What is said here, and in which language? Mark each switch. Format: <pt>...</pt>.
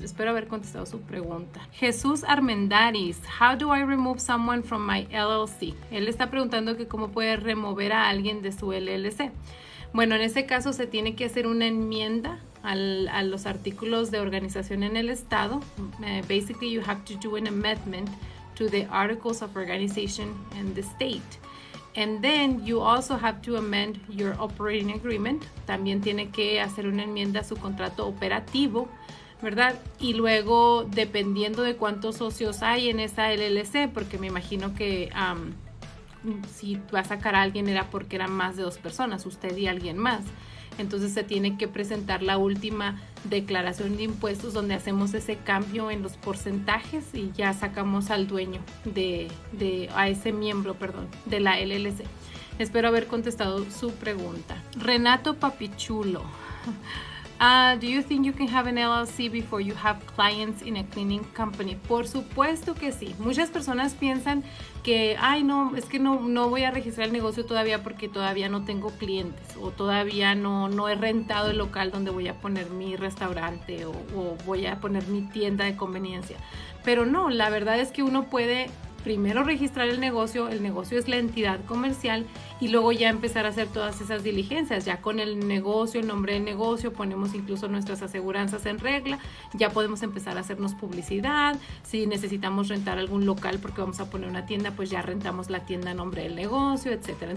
<es>Espero haber contestado su pregunta.</es> <en>Jesús Armendaris, how do I remove someone from my LLC?</en> <es>Él está preguntando que cómo puede remover a alguien de su LLC. Bueno, en ese caso se tiene que hacer una enmienda a los artículos de organización en el estado.</es> <en>Basically, you have to do an amendment to the articles of organization in the state. And then you also have to amend your operating agreement.</en> <es>También tiene que hacer una enmienda a su contrato operativo, ¿verdad? Y luego, dependiendo de cuántos socios hay en esa LLC, porque me imagino que si va a sacar a alguien era porque eran más de 2 personas, usted y alguien más. Entonces se tiene que presentar la última declaración de impuestos donde hacemos ese cambio en los porcentajes y ya sacamos al dueño a ese miembro, de la LLC. Espero haber contestado su pregunta. Renato Papichulo.</es> <en>Do you think you can have an LLC before you have clients in a cleaning company?</en> <es>Por supuesto que sí. Muchas personas piensan que, es que no voy a registrar el negocio todavía porque todavía no tengo clientes o todavía no he rentado el local donde voy a poner mi restaurante o voy a poner mi tienda de conveniencia. Pero no, la verdad es que uno puede primero registrar el negocio es la entidad comercial y luego ya empezar a hacer todas esas diligencias, ya con el negocio, el nombre del negocio, ponemos incluso nuestras aseguranzas en regla, ya podemos empezar a hacernos publicidad, si necesitamos rentar algún local porque vamos a poner una tienda, pues ya rentamos la tienda a nombre del negocio, etcétera.</es>